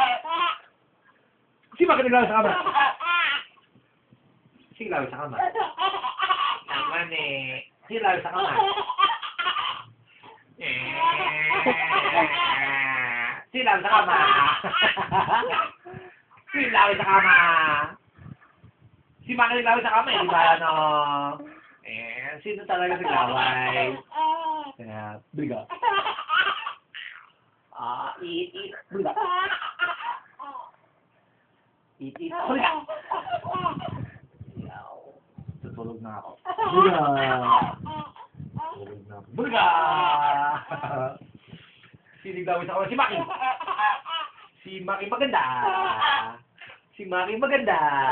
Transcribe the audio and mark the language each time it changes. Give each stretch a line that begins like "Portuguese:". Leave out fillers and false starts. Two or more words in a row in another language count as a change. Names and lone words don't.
Filipino: Si Maki naglawi sa kama? Si naglawi sa kama? Naman eh. Si naglawi sa kama? Si naglawi sa kama? Si naglawi sa kama? Si Maki naglawi sa kama eh, di ba ano? Sino talaga naglaway? Kaya, biga. Eat. Biga. Eat. Biga. Tutulog na ako. Biga. Tutulog na ako. Biga. Sino naglaway sa kama? Si Maki. Si Maki maganda. Si Maki maganda.